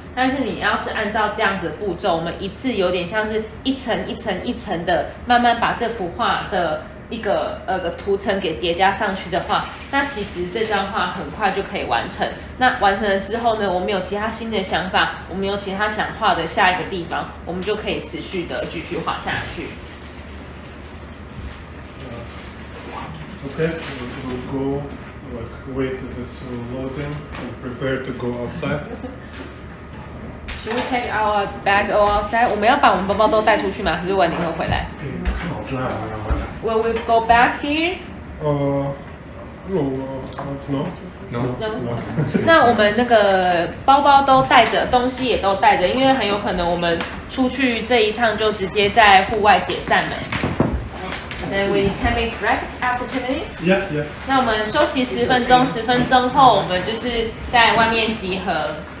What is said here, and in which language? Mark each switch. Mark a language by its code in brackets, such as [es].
[zh] 但是你要是按照这样的步骤，我们一次有点像是一层一层一层的，慢慢把这幅画的一个图层给叠加上去的话，那其实这张画很快就可以完成。那完成了之后呢，我们有其他新的想法，我们有其他想画的下一个地方，我们就可以持续的继续画下去。 [en] Okay, we'll go, like, wait this loading and prepare to go outside. Should we take our bag all outside? [zh] 我们要把我们包包都带出去吗？还是晚点会回来 [en] ？Will we go back here? No. [zh] 那我们那个包包都带着，东西也都带着，因为很有可能我们出去这一趟就直接在户外解散了。 [en] Then we 10 minutes break after 10 minutes. Yeah. [zh] 那我们休息10分钟，10分钟后我们就是在外面集合。